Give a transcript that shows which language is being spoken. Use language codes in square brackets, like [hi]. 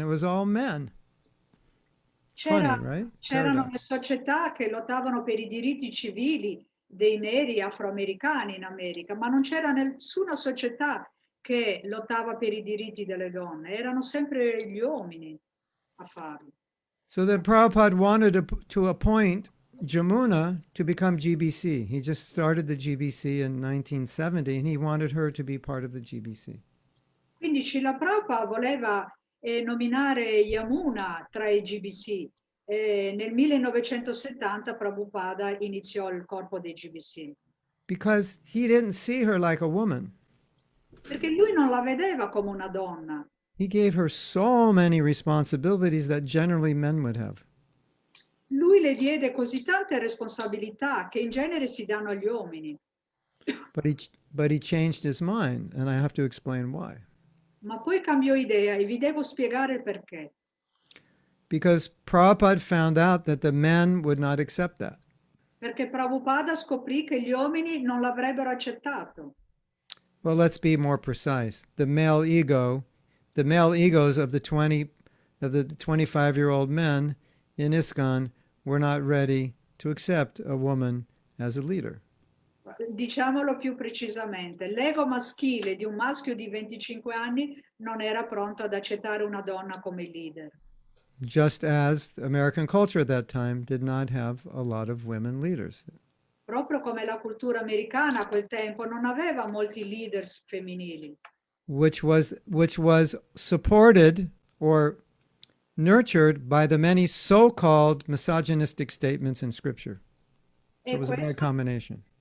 [en] It was all men. Funny, right? [it] C'erano le [en] Paradox. [it] società che lottavano per i diritti civili dei neri afroamericani in America, ma non c'era nessuna società che lottava per i diritti delle donne, erano sempre gli uomini a farlo. [en] So then Prabhupada wanted to appoint Jamuna to become GBC. He just started the GBC in 1970, and he wanted her to be part of the GBC. [it] Quindi Srila Prabhupada voleva nominare Yamuna tra i GBC. Nel 1970 Prabhupada iniziò il corpo dei GBC. [en] Because he didn't see her like a woman. [it] Perché lui non la vedeva come una donna. [en] He gave her so many responsibilities that generally men would have. [it] Lui le diede così tante responsabilità che in genere si danno agli uomini. [en] But he changed his mind, and I have to explain why. [it] Ma poi cambiò idea e vi devo spiegare il perché. [en] Because Prabhupada found out that the men would not accept that. [it] Perché Prabhupada scoprì che gli uomini non l'avrebbero accettato. [en] Well, let's be more precise. The male egos of the 25-year-old men in ISKCON were not ready to accept a woman as a leader. [it] Diciamolo più precisamente, l'ego maschile di un maschio di 25 anni non era pronto ad accettare una donna come leader. [en] Just as American culture at that time did not have a lot of women leaders. [it] Proprio come la cultura americana a quel tempo non aveva molti leaders femminili. [en] Which was supported or nurtured by the many so-called misogynistic statements in Scripture. So it was a bad combination.